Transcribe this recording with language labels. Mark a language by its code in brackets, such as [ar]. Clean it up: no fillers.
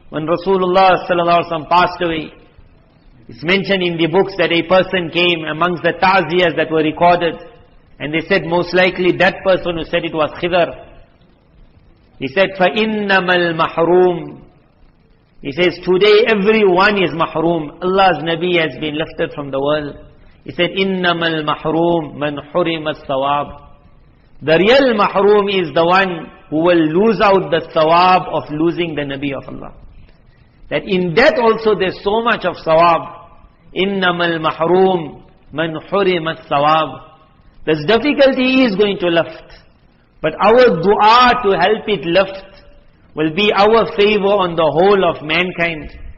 [en] When Rasulullah sallallahu alaihi wasallam passed away, it's mentioned in the books that a person came amongst the ta'ziyas that were recorded, and they said most likely that person who said it was Khidr. He said, [ar] فَإِنَّمَا الْمَحْرُومِ. [en] He says, today everyone is mahroom. Allah's Nabi has been lifted from the world. He said, [ar] إِنَّمَا الْمَحْرُومِ مَنْ حُرِمَ الثَّوَابِ. [en] The real mahroom is the one who will lose out the thawab of losing the Nabi of Allah. That in that also there's so much of thawab. [ar] إِنَّمَا الْمَحْرُومِ مَنْ حُرِمَ الثَّوَابِ. [en] This difficulty is going to lift. But our dua to help it lift will be our favor on the whole of mankind.